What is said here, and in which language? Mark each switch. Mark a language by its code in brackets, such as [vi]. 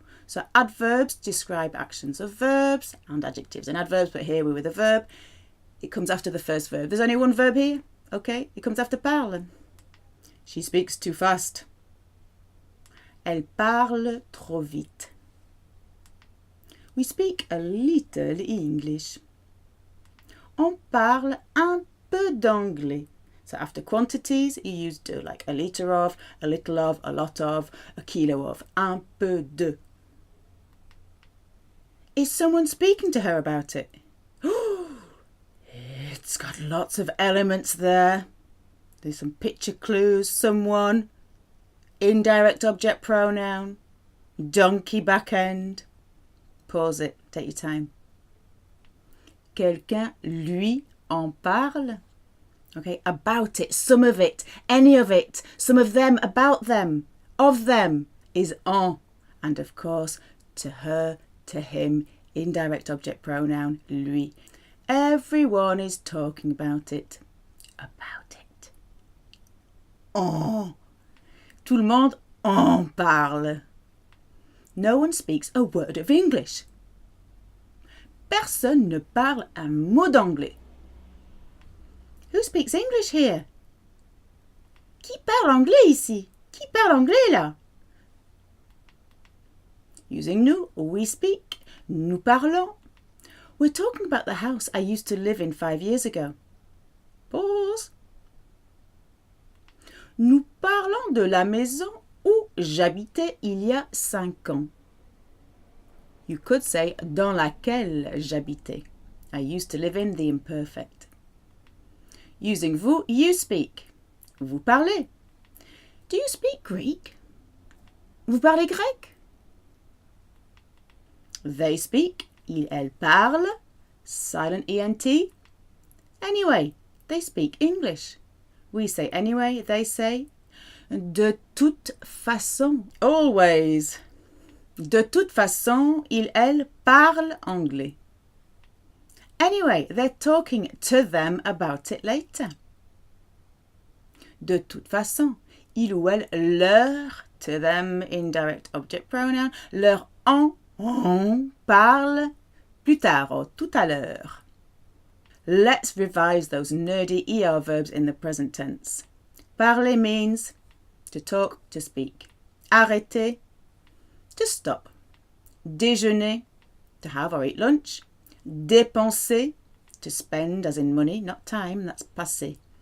[en] So adverbs describe actions of verbs and adjectives and adverbs, but here we're with a verb. It comes after the first verb. There's only one verb here, okay? It comes after parle. She speaks too fast. [fr] Elle parle trop vite. [en] We speak a little English. [fr] On parle un peu d'anglais. [en] So after quantities, you use de, like a litre of, a little of, a lot of, a kilo of. [fr] Un peu de. [en] Is someone speaking to her about it? It's got lots of elements there. There's some picture clues. Someone, indirect object pronoun, donkey back end. Pause it, take your time. [fr] Quelqu'un lui en parle. [en] Okay, about it, some of it, any of it, some of them, about them, of them is en. And of course, to her, to him, indirect object pronoun, lui. Everyone is talking about it. About it. En. [fr] Tout le monde en parle. [en] No one speaks a word of English. [fr] Personne ne parle un mot d'anglais. [en] Who speaks English here? [fr] Qui parle anglais ici? Qui parle anglais là? [en] Using nous, we speak. [fr] Nous parlons. [en] We're talking about the house I used to live in 5 years ago. Pause. [fr] Nous parlons de la maison où j'habitais il y a 5 ans. [en] You could say [fr] dans laquelle j'habitais. [en] I used to live in the imperfect. Using vous, you speak. [fr] Vous parlez. [en] Do you speak Greek? [fr] Vous parlez grec? [en] They speak. [fr] Il, elle parle. [en] Silent ENT. Anyway, they speak English. We say anyway, they say [fr] de toute façon. [en] Always. [fr] De toute façon, il, elle parle anglais. [en] Anyway, they're talking to them about it later. [fr] De toute façon, il ou elle, leur, [en] to them, indirect object pronoun, [fr] leur en parle plus tard or tout à l'heure. [en] Let's revise those nerdy ER verbs in the present tense. Parler means to talk, to speak. Arrêter, to stop. Déjeuner, to have or eat lunch. Dépenser, to spend as in money, not time, that's passé.